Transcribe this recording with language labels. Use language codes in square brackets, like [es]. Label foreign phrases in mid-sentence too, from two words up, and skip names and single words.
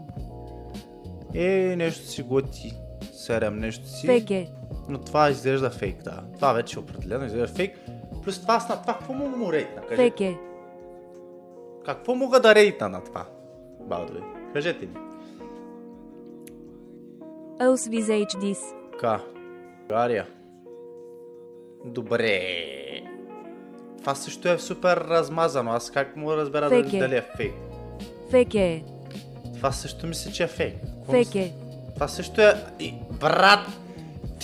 [bg] Нещо си готи. 7 нещо си. Фейк е. Но това изглежда фейк, да. Това вече определено изглежда фейк. Плюс това какво мога му рейтна? Фейк е. Какво мога да рейтна на това? Балдове, кажете ми. [en] Else with HDs. [bg] България. Добре. Това също е супер размазано. Аз как мога да разбера дали е фейк? Фейк е. Това също мисля, че е фейк. Фейк е. Това също е... Брат! Ти